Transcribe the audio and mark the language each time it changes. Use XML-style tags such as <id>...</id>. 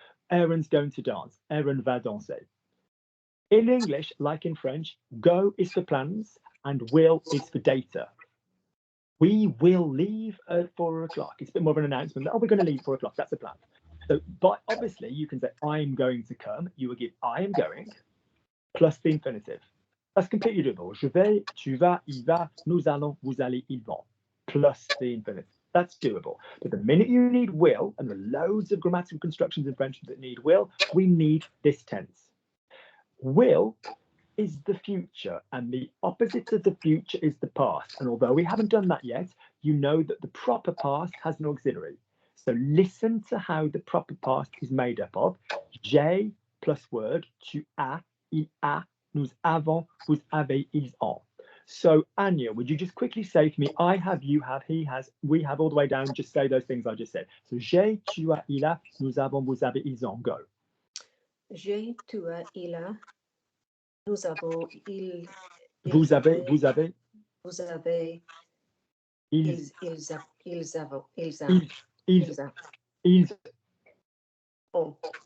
<en>Aaron's going to dance.</en> <fr>Aaron va danser.</fr> <en>In English, like in French, go is for plans and will is for data. We will leave at 4 o'clock. It's a bit more of an announcement. Oh, we're going to leave 4 o'clock. That's a plan. So, but obviously, you can say, I'm going to come. You will give I am going plus the infinitive. That's completely doable.</en> <fr>Je vais, tu vas, il va, nous allons, vous allez, ils vont,</fr> <en>plus the infinitive. That's doable. But the minute you need will, and there are loads of grammatical constructions in French that need will, we need this tense. Will is the future, and the opposite of the future is the past. And although we haven't done that yet, you know that the proper past has an auxiliary. So listen to how the proper past is made up of.</en> <fr>J'ai</fr> <en>plus word,</en> <fr>tu as, il a, nous avons, vous avez, ils ont.</fr> <en>So Anya, would you just quickly say to me, I have, you have, he has, we have, all the way down, just say those things I just said. So</en> <fr>j'ai, tu as, il a, nous avons, vous avez, ils ont.</fr> <en>Go.</en> <fr>J'ai, tu as, il a. Nous avons, il. Vous avez, vous avez. Vous avez. Ils Ils ont.</fr>